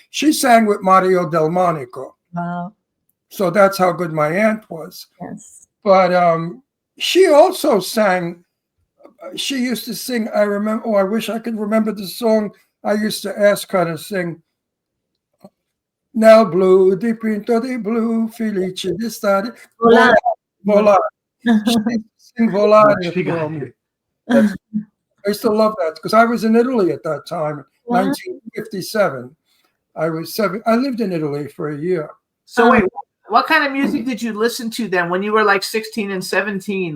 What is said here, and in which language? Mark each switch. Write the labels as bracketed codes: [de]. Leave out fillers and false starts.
[en] She sang with Mario Del Monaco. Wow. So that's how good my aunt was. Yes. But she also sang, she used to sing, I remember, I wish I could remember the song I used to ask her to sing. [it] Nel blu, dipinto di blu, felice di stare. Volare. [en] Volare. Sing Volare for me. I used to love that because I was in Italy at that time, Wow. 1957. I lived in Italy for a year. So wait, what kind of music did you listen to then when you were like 16 and 17?